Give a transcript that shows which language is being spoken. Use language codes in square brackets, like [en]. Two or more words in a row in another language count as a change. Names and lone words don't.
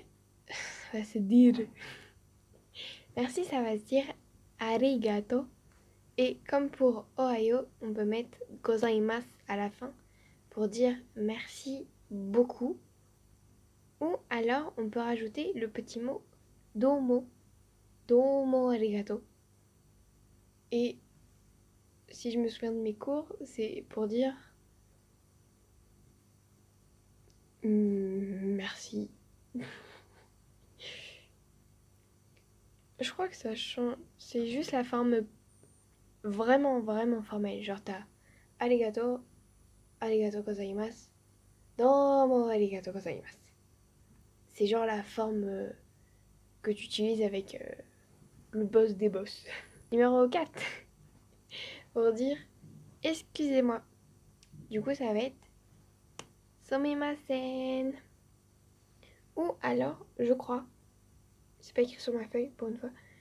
[fr] Ça va se dire. Merci, ça va se dire arigato. Et comme pour Ohayo, on peut mettre gozaimasu à la fin pour dire merci beaucoup. Ou alors on peut rajouter le petit mot domo. [ja] どうもありがとう. [fr] Et si je me souviens de mes cours, c'est pour dire merci. Je crois que ça change. C'est juste la forme vraiment, vraiment formelle. Genre t'as [ja] ありがとう、ありがとうございます、どうもありがとうございます. [fr] C'est genre la forme que tu utilises avec le boss des boss. Numéro 4. Pour dire excusez-moi. Du coup, ça va être sumimasen. Ou alors, je crois, c'est pas écrit sur ma feuille pour une fois.